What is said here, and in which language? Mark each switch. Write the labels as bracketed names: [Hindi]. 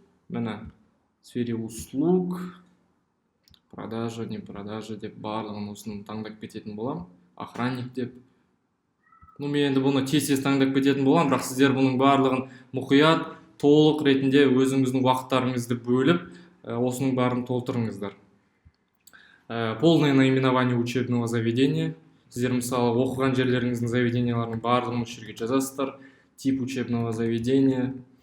[Kazakh] Міне [Russian] сфере услуг, продажа, не продажа [Kazakh] деп барлығын осыны таңдап кететін болам. Охранник деп. Мен енді бұны тез таңдап кететін болам, бірақ сіздер бұның барлығын мұқият толық ретінде өзіңіздің уақыттарыңызды бөліп осының барын толтырыңыздар. [Russian] Полное наименование учебного заведения. [Kazakh] Сіздер мысалы оқыған жерлеріңіздің заведенияларының барлығын осы жерге жазасыздар. [Russian] Тип учебного заведения.